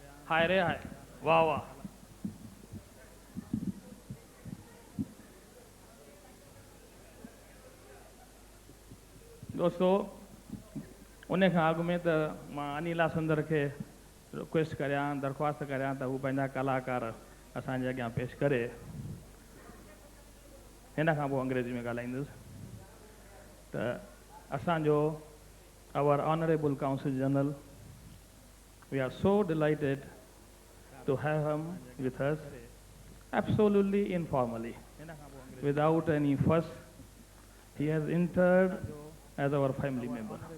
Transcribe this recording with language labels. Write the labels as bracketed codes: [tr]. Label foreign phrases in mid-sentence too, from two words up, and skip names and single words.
[sd] हाय रे हाय, वाह वाह। दोस्तों, उन खां अॻु में त मां अनिला सुंदर खे रिक्वेस्ट करियां, दरख़्वास्त करियां त हू पंहिंजा कलाकार असांजे अॻियां पेश करे। हिन खां पोइ अंग्रेजी में ॻाल्हाईंदुसि त असांजो [en] our honorable Consul General, we are so delighted to have him with us, absolutely informally, without any fuss. He has entered as our family member.